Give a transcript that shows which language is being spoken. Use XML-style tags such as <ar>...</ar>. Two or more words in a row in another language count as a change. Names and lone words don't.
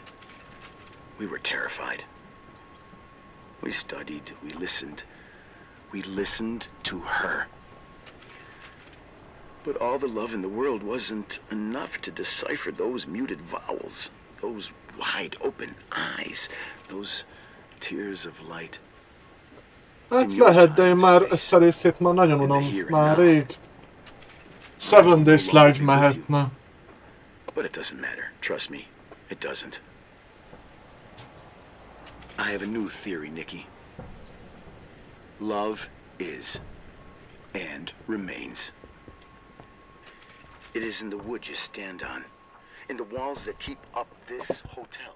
<en>We were terrified. We studied. We listened. We listened to her. But all the love in the world wasn't enough to decipher those muted vowels, those wide-open eyes, those tears of light.</en> <hu>Hát lehet, de én már ezt a részét már nagyon unom, már rég. 7 Days Live mehetne.</hu> <en>But it doesn't matter, trust me, it doesn't. I have a new theory, Nikki. Love is, and remains. It is in the wood you stand on, in the walls that keep up this hotel.</en>